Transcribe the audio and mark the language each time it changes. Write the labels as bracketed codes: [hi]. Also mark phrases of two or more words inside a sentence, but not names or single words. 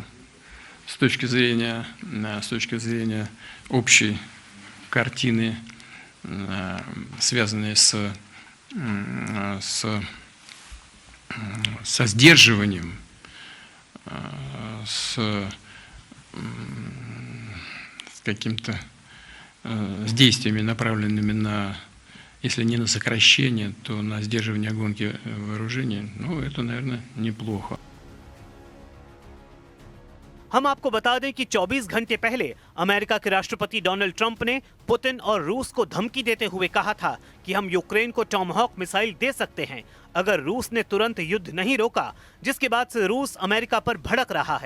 [ru] С точки зрения общей картины, связанные с со сдерживанием, с каким-то с действиями, направленными на, если не на сокращение, то на сдерживание гонки вооружений, ну, это, наверное, неплохо. [hi] हम आपको बता दें कि 24 घंटे पहले अमेरिका के राष्ट्रपति डोनाल्ड ट्रंप ने पुतिन और रूस को धमकी देते हुए कहा था कि हम यूक्रेन को टॉमहॉक मिसाइल दे सकते हैं अगर रूस ने तुरंत युद्ध नहीं रोका, जिसके बाद से रूस अमेरिका पर भड़क रहा है।